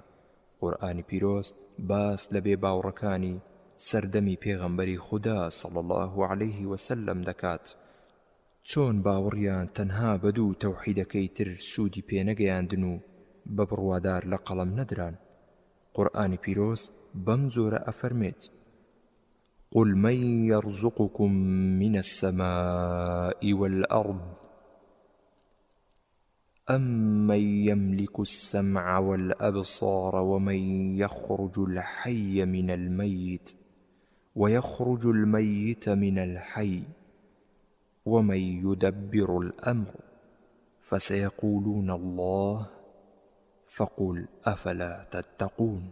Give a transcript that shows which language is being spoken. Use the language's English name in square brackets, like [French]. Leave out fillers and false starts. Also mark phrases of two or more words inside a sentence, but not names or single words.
[Central Kurdish] قورئانی پیرۆز باس لە بێ باوڕەکانی سەردەمی پێغەمبەری خودا [Arabic] صلی الله علیه وسلم [Central Kurdish] دەکات، چۆن باوەڕیان تەنها بە دوو تەوحیدەکەی تر سوودی پێنەگەیاندن و بە بڕوادار لە قەڵەم نەدران. قورئانی پیرۆز بەم جۆرە ئەفەرمێت: [Arabic] قل من يرزقكم من السماء والأرض أمن يملك السمع والأبصار ومن يخرج الحي من الميت ويخرج الميت من الحي ومن يدبر الأمر فسيقولون الله فقل أفلا تتقون.